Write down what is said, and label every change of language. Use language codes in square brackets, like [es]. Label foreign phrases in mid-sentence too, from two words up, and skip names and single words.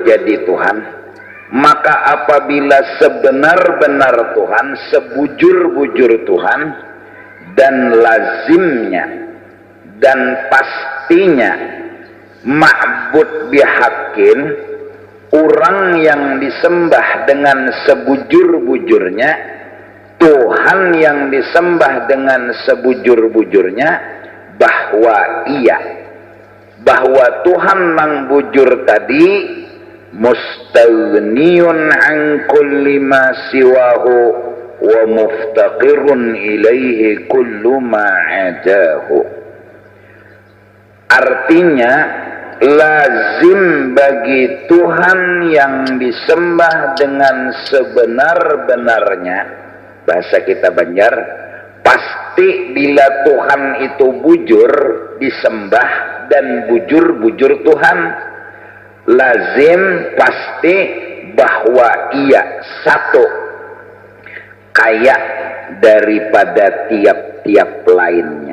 [bjn] jadi Tuhan, maka apabila sebenar-benar Tuhan, sebujur-bujur Tuhan, dan lazimnya dan pastinya [ar] معبود بحق, [bjn] orang yang disembah dengan sebujur-bujurnya, Tuhan yang disembah dengan sebujur-bujurnya, bahwa Tuhan nang bujur tadi [ar] مستغن عن كل ما سواه ومفتقر إليه كل ما عداه. [id] Artinya lazim bagi Tuhan yang disembah dengan sebenar-benarnya. Bahasa kita Banjar, pasti bila Tuhan itu bujur disembah dan bujur-bujur Tuhan, lazim pasti bahwa ia satu, kaya daripada tiap-tiap lainnya.